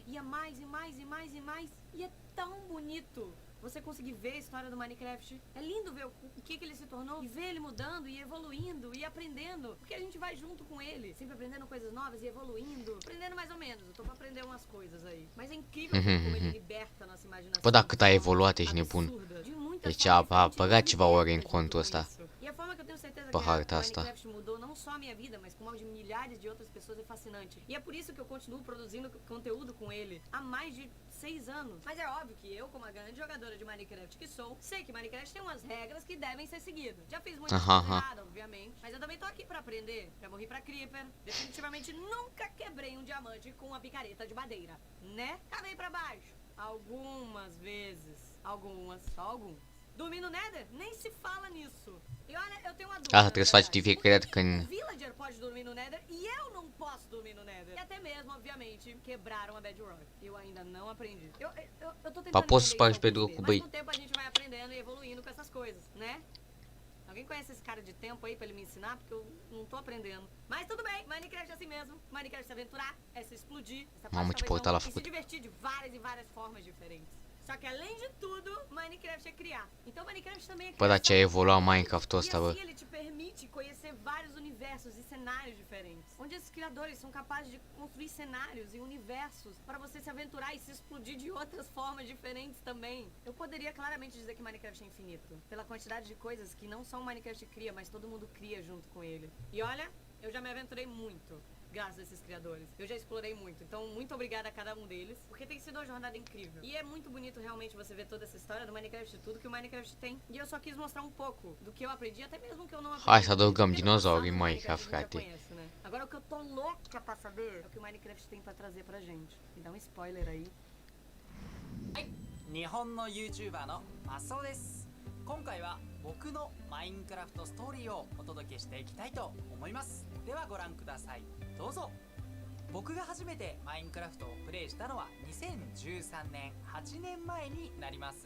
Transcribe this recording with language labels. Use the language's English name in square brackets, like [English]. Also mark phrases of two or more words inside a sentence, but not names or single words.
[Portuguese] Ia mais e mais e mais e mais. E é tão bonito você conseguir ver a história do Minecraft. É lindo ver o que ele se tornou e ver ele mudando e evoluindo e aprendendo. Porque a gente vai junto com ele, sempre aprendendo coisas novas e evoluindo. Aprendendo mais ou menos, eu tô pra aprender umas coisas aí. Mas é incrível como ele liberta nossa imaginação. [Romanian] Bă, dacă t-ai evoluat, ești nebun. Deci a băgat ceva ore în contul ăsta. [Portuguese] E a forma que eu tenho certeza [Romanian] Pe [Portuguese] que [Romanian] harta [Portuguese] a [Romanian] asta. [Portuguese] Minecraft mudou não só a minha vida, mas como a de milhares de outras pessoas é fascinante. E é por isso que eu continuo produzindo conteúdo com ele há mais de 6 anos. Mas é óbvio que eu, como a grande jogadora de Minecraft que sou, sei que Minecraft tem umas regras que devem ser seguidas. Já fiz muita coisa errada, obviamente, mas eu também tô aqui pra aprender. Já morri pra Creeper. Definitivamente nunca quebrei um diamante com uma picareta de madeira, né? Cavei pra baixo. Algumas vezes. Algumas, só algumas. Dormir no Nether? Nem se fala nisso. E olha, eu tenho uma dúvida. [Romanian] Asta trebuie să faci de fiecare dată când... [Portuguese] Villager pode dormir no Nether e eu não posso dormir no Nether. E até mesmo, obviamente, quebraram a Bedrock. Eu ainda não aprendi. Eu tô tentando [Romanian] Posso să [Portuguese] entender [Romanian] spargi pe [Portuguese] isso, [Romanian] Bedrock cu [Portuguese] mas [Romanian] băi. [Portuguese] com o tempo a gente vai aprendendo e evoluindo com essas coisas, né? Alguém conhece esse cara de tempo aí pra ele me ensinar? Porque eu não tô aprendendo. Mas tudo bem, Minecraft é assim mesmo. Minecraft se aventurar, é se explodir. Essa [Romanian] Mamă, ce portal a [Portuguese] e se [Romanian] făcut. [Portuguese] divertir de várias e várias formas diferentes. Só que além de tudo, Minecraft é criar. Então Minecraft também é [Romanian] Bă, dar ce a [Portuguese] criação. [Romanian] evoluat Minecraft-ul ăsta, [Portuguese] E [Romanian] bă. [Portuguese] assim ele te permite conhecer vários universos e cenários diferentes. Onde esses criadores são capazes de construir cenários e universos para você se aventurar e se explodir de outras formas diferentes também. Eu poderia claramente dizer que Minecraft é infinito. Pela quantidade de coisas que não só o Minecraft cria, mas todo mundo cria junto com ele. E olha, eu já me aventurei muito. Graças a esses criadores. Eu já explorei muito, então muito obrigada a cada um deles, porque tem sido uma jornada incrível. E é muito bonito realmente você ver toda essa história do Minecraft e tudo que o Minecraft tem. E eu só quis mostrar um pouco do que eu aprendi, até mesmo que eu não aprendi. [Romanian] Hai să adăugăm [Portuguese] Porque [Romanian] dinozauri în [Portuguese] no [Romanian] Minecraft, [Portuguese] a gente já [Romanian] frate. [Portuguese] conhece, né? Agora o que eu tô louca pra saber é o que o Minecraft tem pra trazer pra gente. Me dá um spoiler aí. [Japanese] 日本の YouTuber のマスオです。今回は僕のマインクラフトストーリーをお届けしていきたいと思います。ではご覧ください。どうぞ。僕が初めてマインクラフトをプレイしたのは2013年8年前になります。